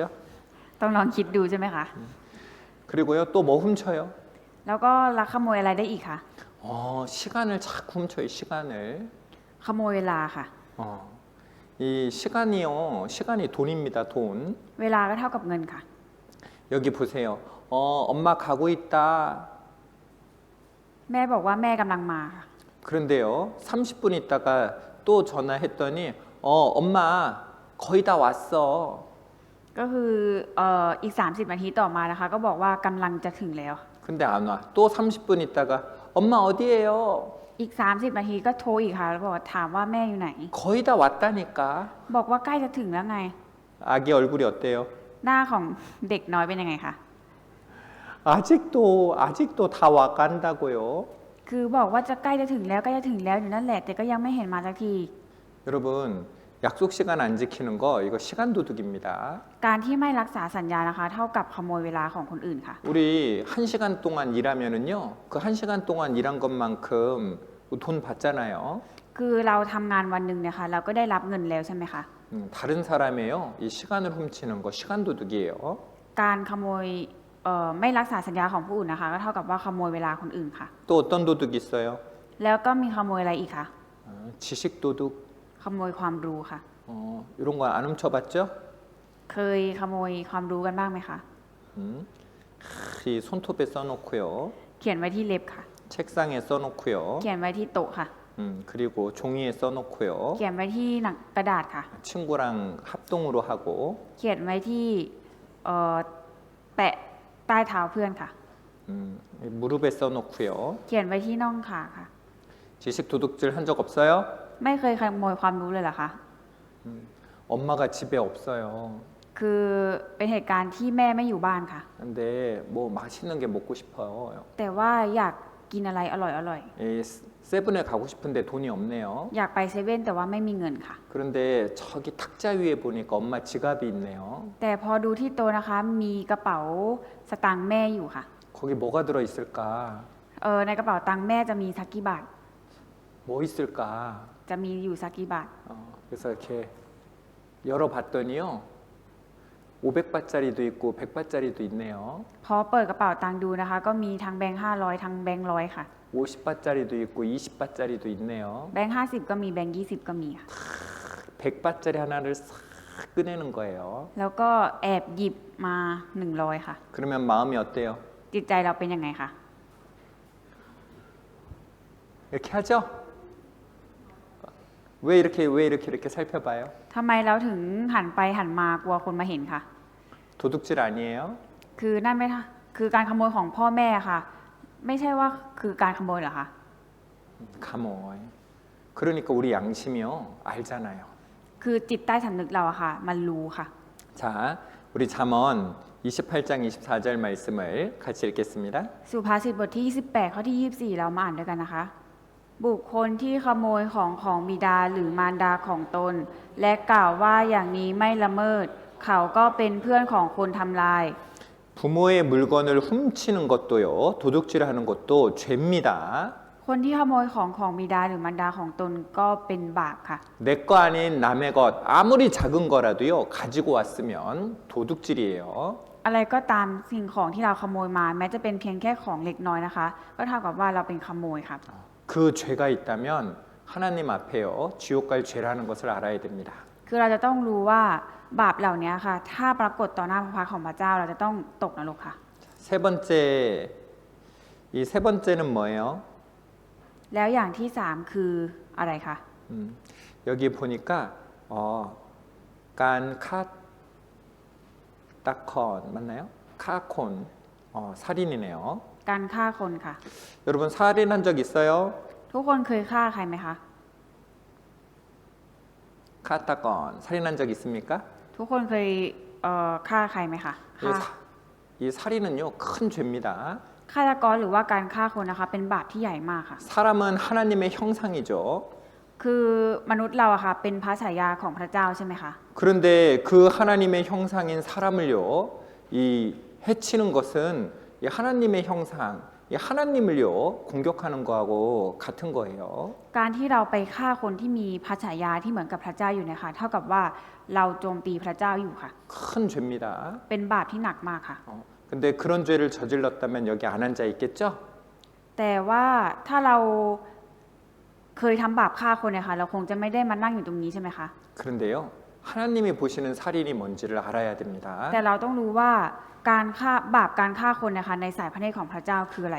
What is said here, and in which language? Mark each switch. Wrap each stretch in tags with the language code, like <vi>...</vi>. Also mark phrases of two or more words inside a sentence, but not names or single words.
<th>ต้องลองคิดดูใช่ไหมคะ</th> <ko>그리고요 또 뭐 훔쳐요?</ko> <th>แล้วก็ลักขโมยอะไรได้อีกคะ</th> <ko>시간을 자꾸 훔쳐요. 시간을.</ko> <th>ขโมยเวลาค่ะ</th> <ko>이 시간이요 시간이 돈입니다. 돈.</ko> <th>เวลาก็เท่ากับเงินค่ะ</th> <ko>여기 보세요. 엄마 가고 있다.</ko> <th>แม่บอกว่าแม่กำลังมาค่ะ</th> <ko>그런데요 30분 있다가 또 전화했더니 엄마 거의 다 왔어.</ko> <th>ก็คืออีก30 นาทีต่อมานะคะ ก็บอกว่ากำลังจะถึงแล้ว</th> <ko>근데 안 와. 또 30분 있다가 엄마 어디에요?</ko> <th>อีก30 นาทีก็โทรอีกค่ะแล้วบอกว่าถามว่าแม่อยู่ไหน</th> <ko>거의 다 왔다니까.</ko> <th>บอกว่าใกล้จะถึงแล้วไง</th> <ko>아기 얼굴이 어때요?</ko> <th>หน้าของเด็กน้อยเป็นยังไงคะ</th> <ko>아직도 다 와간다고요.</ko> <th>คือบอกว่าจะใกล้จะถึงแล้วใกล้จะถึงแล้วอยู่นั่นแหละแต่ก็ยังไม่เห็นมาสักที</th> <ko>여러분 약속 시간 안 지키는 거 이거 시간 도둑입니다.</ko> <th>การที่ไม่รักษาสัญญานะคะ เท่ากับขโมยเวลาของคนอื่นค่ะ</th> <ko>우리 1시간 동안 일하면은요. 그 1시간 동안 일한 것만큼 돈 받잖아요.</ko> <th>คือเราทำงานวันหนึ่งเนี่ยค่ะเราก็ได้รับเงินแล้วใช่ไหมคะ</th> <ko>다른 사람의요. 이 시간을 훔치는 거 시간 도둑이에요.</ko> <th>การขโมยไม่รักษาสัญญาของผู้อื่นนะคะ ก็เท่ากับว่าขโมยเวลาคนอื่นค่ะ</th> <ko>또 어떤 도둑이 있어요?</ko> <th>แล้วก็มีขโมยอะไรอีกคะ</th> <ko>지식 도둑.</ko> <th>ขโมยความรู้ค่ะ</th> <ko>이런 거 안 훔쳐봤죠?</ko> <th>เคยขโมยความรู้กันบ้างไหมคะ</th> <ko>이 손톱에 써놓고요.</ko> <th>เขียนไว้ที่เล็บค่ะ</th> <ko>책상에 써놓고요.</ko> <th>เขียนไว้ที่โต๊ะค่ะ</th> <ko>그리고 종이에 써놓고요.</ko> <th>เขียนไว้ที่หนังกระดาษค่ะ</th> <ko>친구랑 합동으로 하고</ko> <th>เขียนไว้ที่แปะใต้เท้าเพื่อนค่ะ</th> <ko>무릎에 써놓고요.</ko> <th>เขียนไว้ที่น่องขาค่ะ</th> <ko>지식 도둑질 한 적 없어요?</ko> <th>ไม่เคยขโมยความรู้เลยเหรอคะ</th> <ko>엄마가 집에 없어요.</ko> <th>คือเป็นเหตุการณ์ที่แม่ไม่อยู่บ้านค่ะ</th> <ko>근데 뭐 맛있는 게 먹고 싶어요.</ko> <th>แต่ว่าอยากกินอะไรอร่อย</th> <ko>이 세븐에 가고 싶은데 돈이 없네요.</ko> <th>ๆ อยากไปเซเว่นแต่ว่าไม่มีเงินค่ะ</th> <ko>그런데 저기 탁자 위에 보니까 엄마 지갑이 있네요.</ko> <th>แต่พอดูที่โต๊ะนะคะ มีกระเป๋าสตางค์แม่อยู่ค่ะ</th> <ko>거기 뭐가 들어 있을까?</ko> <th>ในกระเป๋าตังค์แม่จะมีสักกี่บาท</th> <ko>뭐 있을까?</ko> <th>จะมีอยู่สักกี่บาท</th> <ko>그래서 이렇게 열어봤더니요. 500바짜리도 있고 100바짜리도 있네요.</ko> <th>พอเปิดกระเป๋าตังค์ดูนะคะ ก็มีทั้งแบงค์500ทั้งแบงค์ร้อยค่ะ</th> <ko>50바짜리도 있고 20바짜리도 있네요.</ko> <th>แบงค์50ก็มีแบงค์20ก็มีค่ะ</th> <ko>100바짜리 하나를 싹 꺼내는 거예요.</ko> <th>แล้วก็แอบหยิบมา100ค่ะ</th> <ko>그러면 마음이 어때요?</ko> <th>จิตใจเราเป็นยังไงคะ</th> <ko>이렇게 하죠? 왜 이렇게 살펴봐요?</ko> <th>ทำไมเราถึงหันไปหันมากลัวคนมาเห็นคะ</th> <ko>도둑질 아니에요?</ko> <th>คือนั่นไม่ท่าคือการขโมยของพ่อแม่ค่ะ ไม่ใช่ว่าคือการขโมยเหรอคะ</th> <ko>가모이. 그러니까 우리 양심이요 알잖아요.</ko> <th>คือจิตใต้สำนึกเราอะค่ะ มันรู้ค่ะ</th> <ko>자, 우리 잠언 28장 24절 말씀을 같이 읽겠습니다.</ko> <th>สุภาษิตบทที่28ข้อที่ 24 เรามาอ่านด้วยกันนะคะ บุคคลที่ขโมยของบิดาหรือมารดาของตน และกล่าวว่าอย่างนี้ไม่ละเมิด เขาก็เป็นเพื่อนของคนทำลาย</th> <ko>부모의 물건을 훔치는 것도요 도둑질하는 것도 죄입니다.</ko> <th>คนที่ขโมยของบิดาหรือมารดาของตนก็เป็นบาปค่ะ</th> <ko>내 거 아닌 남의 것 아무리 작은 거라도요 가지고 왔으면 도둑질이에요.</ko> <th>อะไรก็ตามสิ่งของที่เราขโมยมา แม้จะเป็นเพียงแค่ของเล็กน้อยนะคะ ก็เท่ากับว่าเราเป็นขโมยครับ</th> <ko>그 죄가 있다면 하나님 앞에요 지옥 갈 죄라는 것을 알아야 됩니다.</ko> <th>คือเราจะต้องรู้ว่าบาปเหล่านี้ค่ะ ถ้าปรากฏต่อหน้าพระพักตร์ของพระเจ้าเราจะต้องตกนรกค่ะ</th> <ko>세 번째 이 세 번째는 뭐예요?</ko> <th>แล้วอย่างที่สามคืออะไรคะ</th> <ko>여기 보니까 깐카타콘 맞나요? 카콘 살인이네요.</ko> <th>การฆ่าคนค่ะ</th> <ko>여러분 살인한 적 있어요?</ko> <th>ทุกคนเคยฆ่าใครไหมคะ</th> <ko>카타콘 살인한 적 있습니까?</ko> <th>ทุกคนเคยฆ่าใครไหมคะ</th> <ko>이, 이 살인은요 큰 죄입니다.</ko> <th>ฆาตกรหรือว่าการฆ่าคนนะคะ เป็นบาปที่ใหญ่มากค่ะ</th> <ko>사람은 하나님의 형상이죠.</ko> <th>คือมนุษย์เราอะค่ะเป็นพระฉายาของพระเจ้าใช่ไหมคะ</th> <ko>그런데 그 하나님의 형상인 사람을요 이 해치는 것은 이 하나님의 형상, 이 하나님을요 공격하는 거하고 같은 거예요.</ko> <th>การที่เราไปฆ่าคนที่มีพระฉายาที่เหมือนกับพระเจ้าอยู่เนี่ยค่ะ เท่ากับว่าเราโจมตีพระเจ้าอยู่ค่ะ</th> <ko>큰 죄입니다.</ko> <th>เป็นบาปที่หนักมากค่ะ</th> <ko>근데 그런 죄를 저질렀다면 여기 안 앉아 있겠죠?</ko> <th>แต่ว่าถ้าเราเคยทำบาปฆ่าคนเนี่ยค่ะ เราคงจะไม่ได้มานั่งอยู่ตรงนี้ใช่ไหมคะ</th> <ko>그런데요 하나님이 보시는 살인이 뭔지를 알아야 됩니다.</ko> <th>แต่เราต้องรู้ว่าการฆ่าบาปการฆ่าคนนะคะในสายพระเนตรของพระเจ้าคืออะไร</th>